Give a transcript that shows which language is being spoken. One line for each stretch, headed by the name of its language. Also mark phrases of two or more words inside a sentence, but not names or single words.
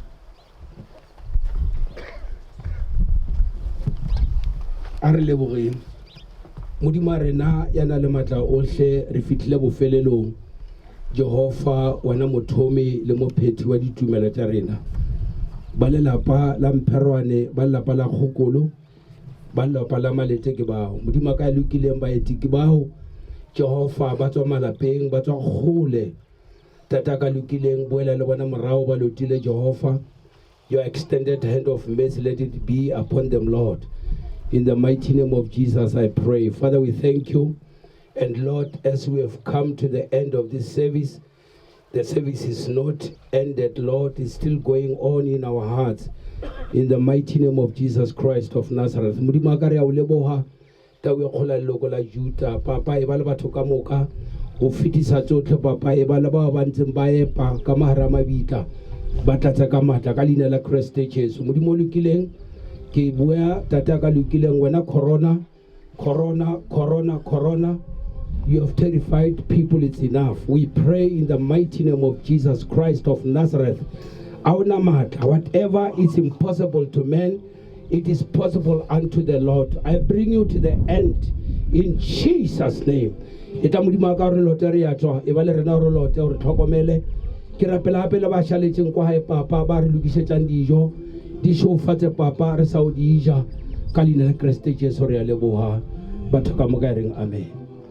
Tswana: a re lebogeng modimo a rena ya na le matla ohle re fitlhile bofelelong Jehova wena mothomi le mophethi wa ditumelo tša rena ba lelapa la Mpherwane ba lelapa la Kgokolo ba lelapa la Malete ke bao modimo ka lokileng baeti ke bao Jehova ba tswa malapeng ba tswa kgole tata ka lokileng boela le bona morao ba lotile Jehova
English: your extended hand of mercy let it be upon them Lord in the mighty name of Jesus I pray Father we thank you. And Lord, as we have come to the end of this service, the service is not ended, Lord, it's still going on in our hearts. In the mighty name of Jesus Christ of Nazareth.
Tswana: Modimo ka re a o leboga ta o kgola leloko la Juda. Papa e ba le batho ka moka go fetisa tsotlhe papa e ba le ba ba ntseng ba epa ka mahara mabitla ba tlatsa ka matla ka leina la Christ Jesu. Modimo lokileng ke bua tata ka lokileng wena corona
English: you have terrified people, it's enough. We pray in the mighty name of Jesus Christ of Nazareth. Whatever is impossible to men, it is possible unto the Lord. I bring you to the end in Jesus' name.
Tswana: Ke rapela hape le ba shaletseng kwa hae papa ba re lokisetsang dijo di shofatse papa re sa o di ja ka leina la Kriste Jesu re a leboga batho ka moka reng amen.